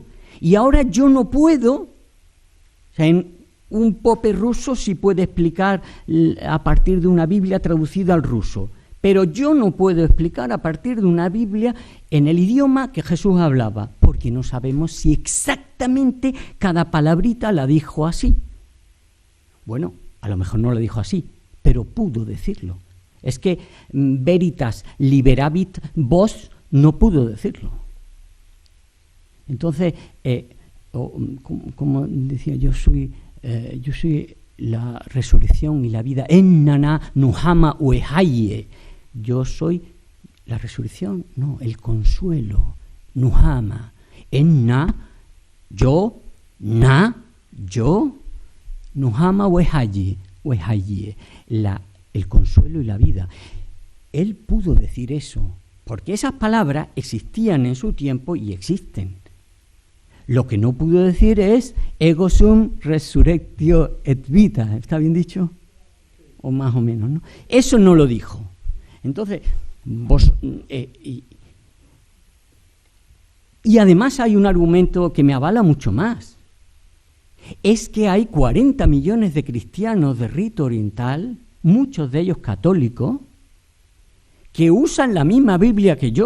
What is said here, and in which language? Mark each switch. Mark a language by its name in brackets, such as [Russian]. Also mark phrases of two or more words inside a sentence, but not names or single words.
[Spanish] Y ahora yo no puedo, o sea, un pope ruso sí puede explicar a partir de una Biblia traducida al ruso, pero yo no puedo explicar a partir de una Biblia en el idioma que Jesús hablaba, porque no sabemos si exactamente cada palabrita la dijo así. Bueno, a lo mejor no la dijo así, pero pudo decirlo. Es que [Latin] veritas liberavit vos [Spanish] no pudo decirlo. Entonces, como decía, yo soy la resurrección y la vida. [Aramaic] Ennana nuhama uehaye. [Spanish] Yo soy la resurrección, no, el consuelo. [Aramaic] Nuhama. Enna, yo, nuhama uehaye, [Spanish] el consuelo y la vida. Él pudo decir eso, porque esas palabras existían en su tiempo y existen. Lo que no pudo decir es [Latin] ego sum resurrectio et vita. [Spanish] ¿Está bien dicho? O más o menos, ¿no? Eso no lo dijo. Entonces, y además hay un argumento que me avala mucho más. Es que hay 40 millones de cristianos de rito oriental, muchos de ellos católicos, que usan la misma Biblia que yo.